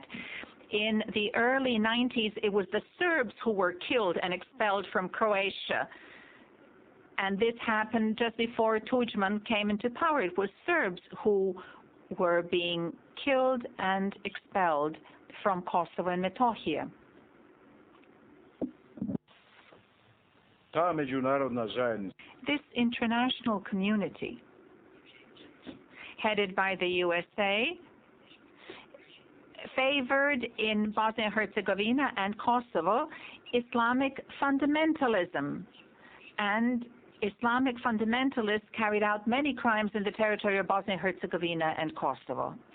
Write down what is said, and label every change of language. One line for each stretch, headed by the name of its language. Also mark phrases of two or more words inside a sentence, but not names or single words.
English: In the early 90s, it was the Serbs who were killed and expelled from Croatia. And this happened just before Tudjman came into power. It was Serbs who were being killed and expelled from Kosovo and Metohija.
Serbian: Ta međunarodna zajednica.
English: This international community headed by the USA, favored in Bosnia-Herzegovina and Kosovo Islamic fundamentalism, and Islamic fundamentalists carried out many crimes in the territory of Bosnia-Herzegovina and Kosovo.